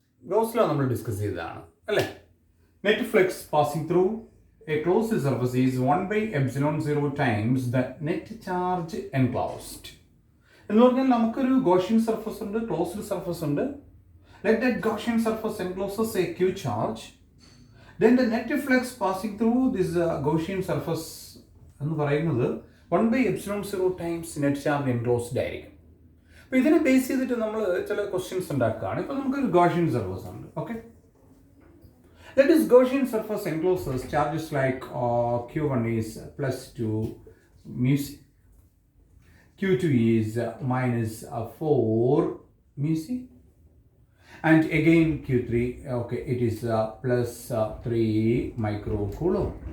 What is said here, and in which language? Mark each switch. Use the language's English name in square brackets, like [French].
[Malayalam] Goes law നമ്മൾ discuss ചെയ്തതാണ് അല്ലേ. [English] Net flux passing through a closed surface is 1/ε0 times the net charge enclosed. [Malayalam] എന്ന് പറഞ്ഞാൽ നമുക്കൊരു ഗോഷ്യൻ സർഫസ് ഉണ്ട്, ക്ലോസ്ഡ് സർഫസ് ഉണ്ട്. [English] Let that Gaussian surface encloses a Q charge. Then the net flux passing through this Gaussian surface [Malayalam] എന്ന് പറയുന്നത് [English] 1/ε0 times net charge enclosed ആയിരിക്കും. [Malayalam] അപ്പോൾ ഇതിനെ ബേസ് ചെയ്തിട്ട് നമ്മൾ ചില ക്വസ്റ്റ്യൻസ് ഉണ്ടാക്കുകയാണ്. ഇപ്പോൾ നമുക്കൊരു ഗോഷ്യൻ സർഫസ് ഉണ്ട്. [English] Okay, that is Gaussian surface encloses charges like Q1 is +2 mu c, Q2 is -4 mu c, and again Q3, okay, it is +3 microcoulomb.